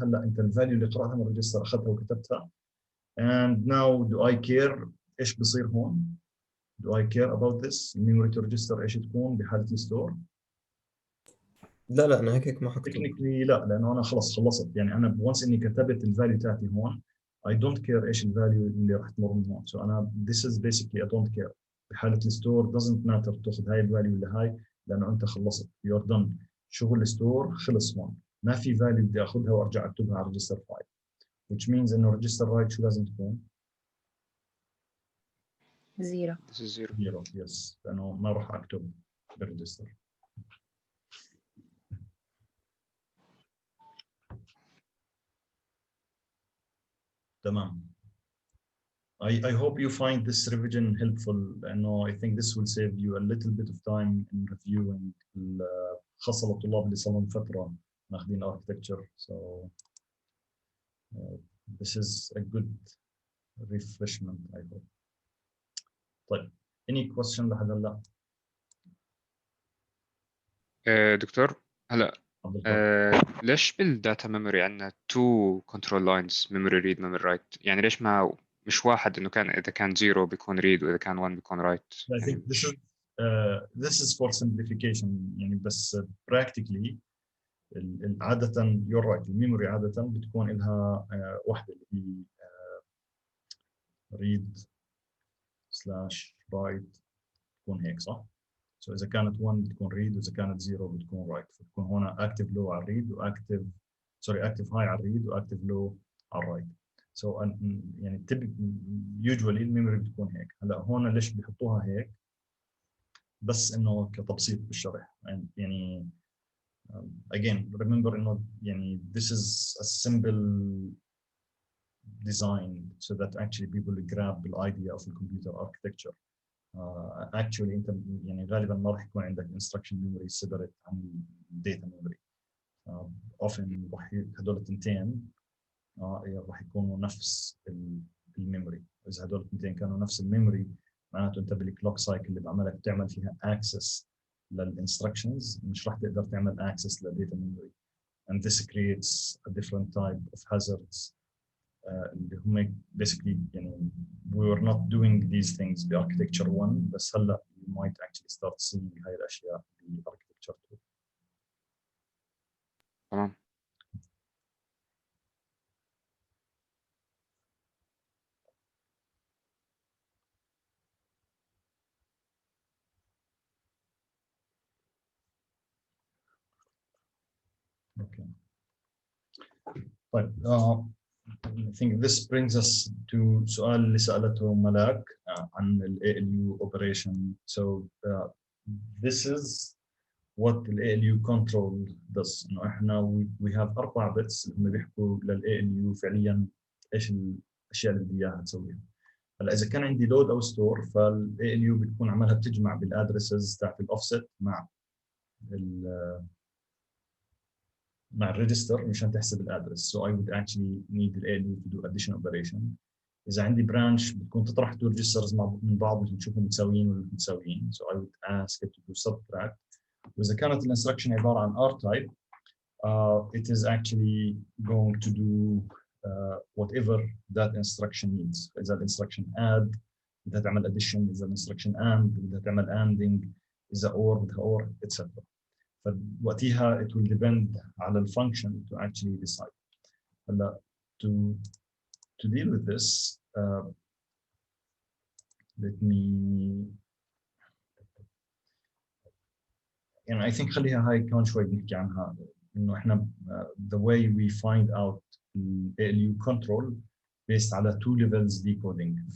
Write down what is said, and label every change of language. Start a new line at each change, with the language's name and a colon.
Arabic: هلا انت الفاليو اللي قراتها من الريجستر اخذتها وكتبتها.
English: and now do I care
Arabic: ايش بصير هون؟
English: do I care about this
Arabic: الميموري تو ريجستر ايش تكون بحاله الستور؟ لا انا هيك ما حكتب. تكنيكلي لا، لانه انا خلص خلصت. يعني انا وانس اني كتبت الفاليو تاعتي هون
English: I don't care
Arabic: ايش الفاليو اللي راح تمر من هون.
English: so
Arabic: انا
English: this is basically I don't care.
Arabic: بحاله الستور
English: doesn't matter
Arabic: تاخذ هاي الفاليو ولا هاي، لانه انت خلصت
English: you're done.
Arabic: شغل الستور خلص هون، ما في فاليو بدي اخذها وارجع اكتبها على ريجستر 5.
English: which means
Arabic: انه ريجستر رايت شو لازم تكون؟ 0.
English: This is 0. 0.
Arabic: يس، لانه ما راح اكتب بالريجستر. تمام.
English: I hope you find this revision helpful. I think this will save you a little bit of time in reviewing
Arabic: خاصة للطلاب اللي صار لهم فترة ماخذين
English: architecture. So this is a good refreshment I hope.
Arabic: طيب
English: any question
Arabic: لحد هلا؟ دكتور هلا عبد القادر. ليش بالداتا ميموري عندنا 2 كنترول لاينز memory read memory write؟ يعني ليش ما مش واحد، انه كان اذا كان 0 بيكون read واذا كان 1 بيكون write؟
English: I think this is for simplification.
Arabic: يعني بس practically عادة
English: you're right
Arabic: الميموري عادة بتكون لها واحدة اللي هي read سلاش رايت تكون هيك صح؟ اذا كانت 1 بتكون ريد واذا كانت 0 بتكون رايت. فتكون هنا اكتف لو على الريد واكتف اكتف هاي على الريد واكتف لو على الرايت. يعني يوجوالي الميموري بتكون هيك. هلا هون ليش بيحطوها هيك؟ بس انه كتبسيط بالشرح. يعني
English: again remember
Arabic: انه يعني
English: this is a simple design so that actually people grab the idea of the computer architecture.
Arabic: actually انت يعني غالبا ما راح يكون عندك
English: instruction memory separate
Arabic: عن data memory. often هدول التنتين راح يكونوا نفس الميموري. اذا هدول التنتين كانوا نفس الميموري معناته انت بالكلوك سايكل اللي بعملك بتعمل فيها access للinstructions، مش راح تقدر تعمل access للداتا memory.
English: and this creates a different type of hazards
Arabic: اللي هم
English: basically
Arabic: يعني
English: we were not doing these things بarchitecture 1
Arabic: بس هلا
English: you might actually start seeing
Arabic: هاي الاشياء
English: بarchitecture 2.
Arabic: تمام.
English: Okay.
Arabic: طيب
English: I think this brings us to
Arabic: سؤال اللي سألته ملاك عن ال
English: ALU operation. So this is what ال ALU control does.
Arabic: انه احنا
English: we have 4 bits
Arabic: اللي هم بيحكوا لل ALU فعليا ايش الاشياء اللي بدي اياها تسويها. هلا اذا كان عندي لود او ستور فال ALU بتكون عملها بتجمع بالادرسز تاعت الاوفست مع الريجستر مشان تحسب الادرس.
English: So I would actually need the ALU to do addition operation.
Arabic: إذا عندي برانش بتكون تطرح تو ريجسترز من بعض وتشوفهم متساويين ولا متساويين.
English: So I would ask it to do subtract.
Arabic: وإذا كانت الانستركشن عبارة عن
English: R type, it is actually going to do whatever that instruction needs.
Arabic: إذا الانستركشن add بدها تعمل addition، إذا الانستركشن and بدها تعمل anding، إذا or بدها or etc. فوقتها
English: it will depend
Arabic: على الفانكشن
English: to actually decide.
Arabic: هلا
English: to deal with this, let me, يعني I think
Arabic: خليها هاي كمان شوي نحكي عنها، إنه إحنا
English: the way we find out ALU control based على 2 levels decoding.